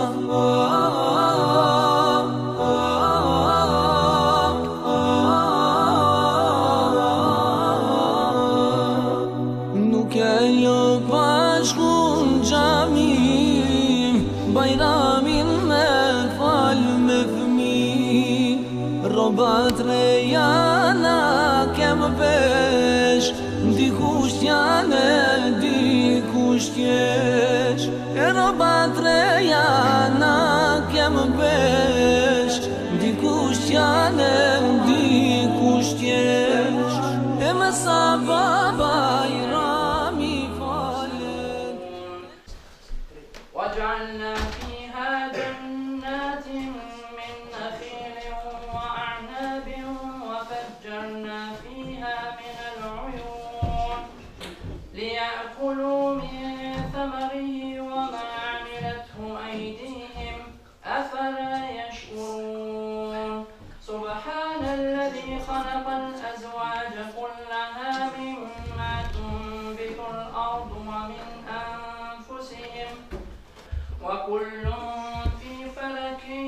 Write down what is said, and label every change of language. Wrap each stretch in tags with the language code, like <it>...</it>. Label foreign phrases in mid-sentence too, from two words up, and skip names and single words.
<sq>Nuk e jo bashku bajramin me fal me fmi, robat rejana kem vesh, dikush t'jane, dikush t'jesh. E robat rejana kem vesh, dikush t'jane, dikush t'jesh. E me sa bajrami falet.</sq> <ar>وجعلنا فيها جنات من نخيل وأعناب وفجرنا فيها من العيون ليأكلوا من ثمره وما عملته أيديهم أفلا يشكرون سبحان الذي خلق الأزواج كلها مما تنبت الأرض ومن أنفسهم وكل في فلك</ar>